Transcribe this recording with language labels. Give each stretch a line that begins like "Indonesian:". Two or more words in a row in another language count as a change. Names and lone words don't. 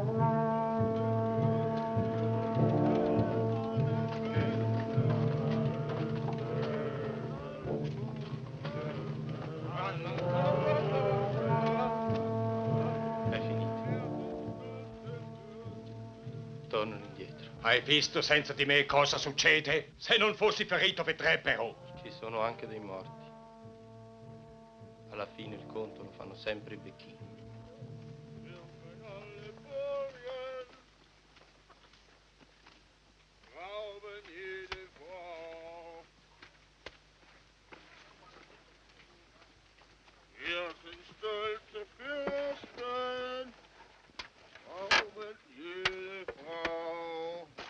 Italian: È finito. Tornano indietro. Hai visto senza di me cosa succede? Se non fossi ferito vedrebbero. Ci sono anche dei morti. Alla fine il conto lo fanno sempre i becchini.
German: Wir sind stolze Fürsten, rauben jede Frau.